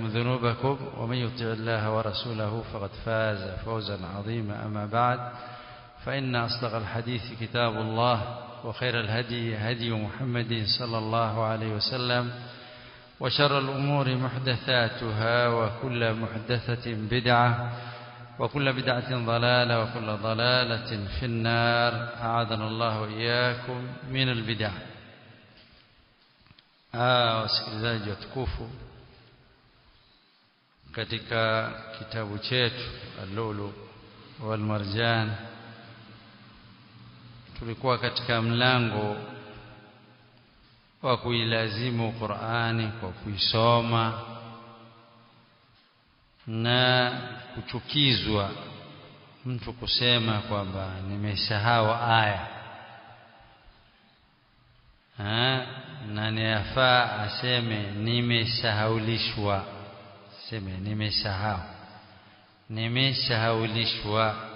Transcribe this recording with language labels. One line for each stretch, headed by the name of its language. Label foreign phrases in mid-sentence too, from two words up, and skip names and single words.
Arabic: ذنوبكم ومن يطع الله ورسوله فقد فاز فوزا عظيما أما بعد فإن أصدق الحديث كتاب الله وخير الهدي هدي محمد صلى الله عليه وسلم وشر الأمور محدثاتها وكل محدثة بدعة وكل بدعة ضلالة وكل ضلالة في النار أعاذنا الله وإياكم من البدع.
Swahili: Wasikilizaji watukufu, katika kitabu chetu Al-Lu'lu' wal Marjan tulikuwa katika mlango wa kuilazimu Qur'ani kwa kuisoma na kuchukizwa mtu kusema kwamba nimesahau aya na niyafaa aseme nimesahaulishwa, seme nimesahaulishwa.